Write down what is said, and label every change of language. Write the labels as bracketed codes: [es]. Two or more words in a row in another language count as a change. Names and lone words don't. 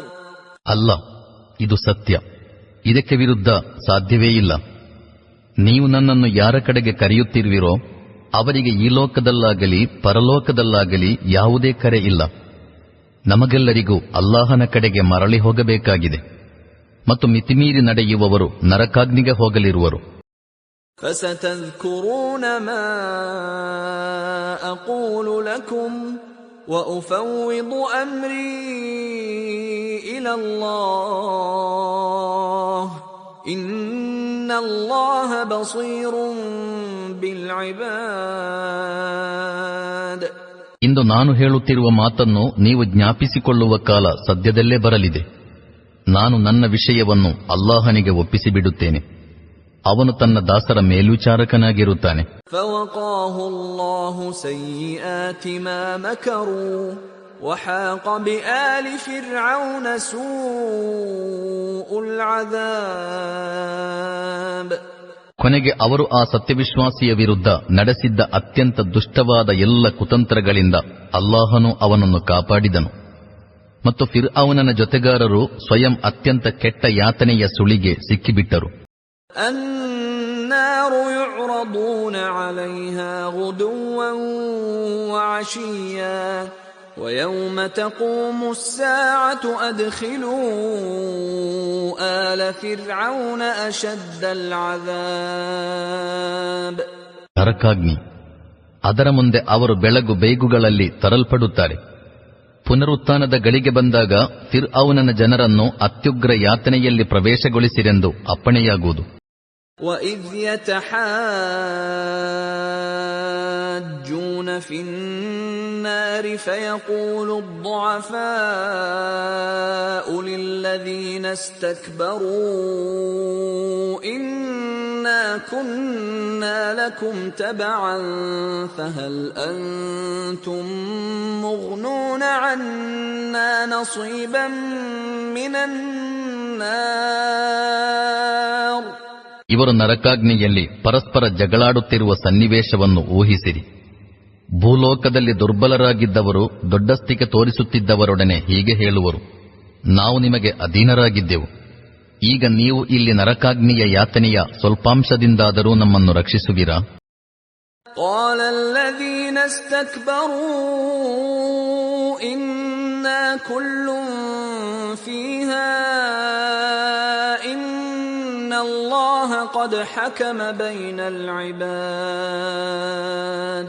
[kn] ಅಲ್ಲ, ಇದು ಸತ್ಯ. ಇದಕ್ಕೆ ವಿರುದ್ಧ ಸಾಧ್ಯವೇ ಇಲ್ಲ. ನೀವು ನನ್ನನ್ನು ಯಾರ ಕಡೆಗೆ ಕರೆಯುತ್ತಿರುವಿರೋ ಅವರಿಗೆ ಈ ಲೋಕದಲ್ಲಾಗಲಿ ಪರಲೋಕದಲ್ಲಾಗಲಿ ಯಾವುದೇ ಕರೆ ಇಲ್ಲ. ನಮಗೆಲ್ಲರಿಗೂ ಅಲ್ಲಾಹನ ಕಡೆಗೆ ಮರಳಿ ಹೋಗಬೇಕಾಗಿದೆ ಮತ್ತು ಮಿತಿಮೀರಿ ನಡೆಯುವವರು ನರಕಾಗ್ನಿಗೆ ಹೋಗಲಿರುವರು. [ar] فستذكرون ما أقول لكم وأفوض أمري إلى الله إن الله بصير بالعباد. [kn] ಇಂದು ನಾನು ಹೇಳುತ್ತಿರುವ ಮಾತನ್ನು ನೀವು ಜ್ಞಾಪಿಸಿಕೊಳ್ಳುವ ಕಾಲ ಸದ್ಯದಲ್ಲೇ ಬರಲಿದೆ. ನಾನು ನನ್ನ ವಿಷಯವನ್ನು ಅಲ್ಲಾಹನಿಗೆ ಒಪ್ಪಿಸಿಬಿಡುತ್ತೇನೆ. ಅವನು ತನ್ನ ದಾಸರ ಮೇಲ್ವಿಚಾರಕನಾಗಿರುತ್ತಾನೆ. [ar] فوقاه الله سيئات ما مكروا وحاق بآل فرعون سوء العذاب. [kn] ಕೊನೆಗೆ ಅವರು ಆ ಸತ್ಯವಿಶ್ವಾಸಿಯ ವಿರುದ್ಧ ನಡೆಸಿದ್ದ ಅತ್ಯಂತ ದುಷ್ಟವಾದ ಎಲ್ಲ ಕುತಂತ್ರಗಳಿಂದ ಅಲ್ಲಾಹನು ಅವನನ್ನು ಕಾಪಾಡಿದನು. ಮತ್ತು ಫಿರ್ಔನನ ಜೊತೆಗಾರರು ಸ್ವಯಂ ಅತ್ಯಂತ ಕೆಟ್ಟ ಯಾತನೆಯ ಸುಳಿಗೆ ಸಿಕ್ಕಿಬಿಟ್ಟರು. [ar] النار يعرضون عليها غدوا وعشيا ويوم تقوم الساعة أدخلوا آل فرعون أشد العذاب. [kn] ನರಕಾಗ್ನಿ, ಅದರ ಮುಂದೆ ಅವರು ಬೆಳಗು ಬೇಗುಗಳಲ್ಲಿ ತರಲ್ಪಡುತ್ತಾರೆ. ಪುನರುತ್ಥಾನದ ಗಳಿಗೆ ಬಂದಾಗ ಫಿರ್ಔನನ ಜನರನ್ನು ಅತ್ಯುಗ್ರ ಯಾತನೆಯಲ್ಲಿ ಪ್ರವೇಶಗೊಳಿಸಿರೆಂದು ಅಪ್ಪಣೆಯಾಗುವುದು. [ar] وَإِذْ يَتَحَاجُّونَ فِي النَّارِ فَيَقُولُ الضُّعَفَاءُ لِلَّذِينَ اسْتَكْبَرُوا إِنَّا كُنَّا لَكُمْ تَبَعًا فَهَلْ أَنْتُمْ مُغْنُونَ عَنَّا نَصِيبًا مِنَ النَّارِ. [kn] ಇವರು ನರಕಾಗ್ನಿಯಲ್ಲಿ ಪರಸ್ಪರ ಜಗಳಾಡುತ್ತಿರುವ ಸನ್ನಿವೇಶವನ್ನು ಊಹಿಸಿರಿ. ಭೂಲೋಕದಲ್ಲಿ ದುರ್ಬಲರಾಗಿದ್ದವರು ದೊಡ್ಡಸ್ತಿಕೆ ತೋರಿಸುತ್ತಿದ್ದವರೊಡನೆ ಹೀಗೆ ಹೇಳುವರು, ನಾವು ನಿಮಗೆ ಅಧೀನರಾಗಿದ್ದೆವು. ಈಗ ನೀವು ಇಲ್ಲಿ ನರಕಾಗ್ನಿಯ ಯಾತನೆಯ ಸ್ವಲ್ಪಾಂಶದಿಂದಾದರೂ ನಮ್ಮನ್ನು ರಕ್ಷಿಸುವಿರಾ? [ar] قال الذين استكبروا إنا كل فيها إن الله قد حكم بين العباد.